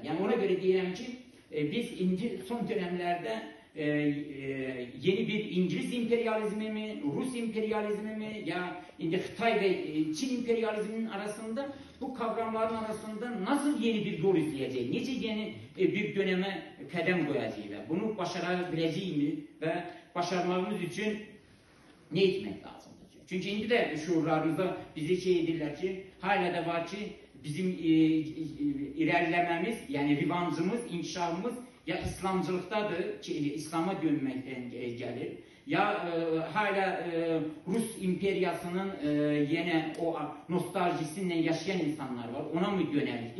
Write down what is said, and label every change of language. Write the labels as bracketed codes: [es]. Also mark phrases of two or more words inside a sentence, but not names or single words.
[tr] Yani ona göre diyelim ki biz son dönemlerde yeni bir İngiliz emperyalizmi mi, Rus emperyalizmi mi ya Xitay ve Çin emperyalizminin arasında bu kavramların arasında nasıl yeni bir yol izleyeceğiz, nice yeni bir döneme [az] qədəm qoyacağıq və bunu başara biləcəyikmi və başarmağımız üçün nə etmək lazımdır? Çünki indi də şuurlarımızda bizi edirlər ki, hala da var ki, bizim irəliləməmiz, yəni rivancımız, inkişafımız ya İslamcılıqdadır ki, İslama dönməkdən gəlir, ya hala Rus imperiyasının yenə o nostaljisi ilə yaşayan insanlar var, ona mı yönəlikdir?